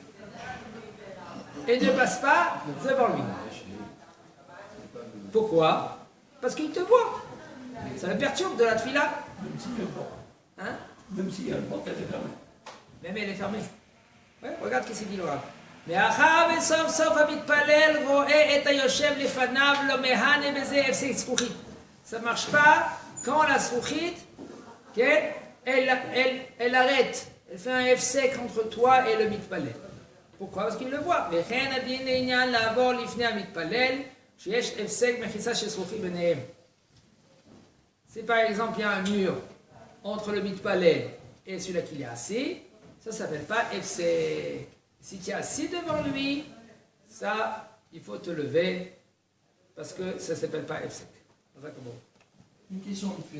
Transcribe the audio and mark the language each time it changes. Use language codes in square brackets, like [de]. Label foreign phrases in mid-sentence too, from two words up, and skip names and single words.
[fr] Et ne passe pas devant lui. Pourquoi? Parce qu'il te voit. Ça le perturbe de la tfila. Même s'il y a une porte. Hein? Même s'il y a une porte, elle est fermée. Même elle est fermée. Ouais, regarde ce qu'il dit le Rav. [he] מאחר וסוף סוף המתפלל רואה את היושב לפניו לא מהנה בזה הפסק זכוכית. [fr] Ça ne marche pas quand la zkouchit, elle arrête, elle fait un hefsek entre toi et le mitpalel. Pourquoi? Parce qu'il le voit. [he] וכן הדין לעניין לעבור לפני המתפלל שיש הפסק מחיצה של זכוכית ביניהם. [fr] Si par exemple il y a un mur entre le mitpalel et celui-là qui est assis, ça ne s'appelle pas FC. Si tu es assis devant lui, ça, il faut te lever parce que ça ne s'appelle pas FC. Une question de fait là.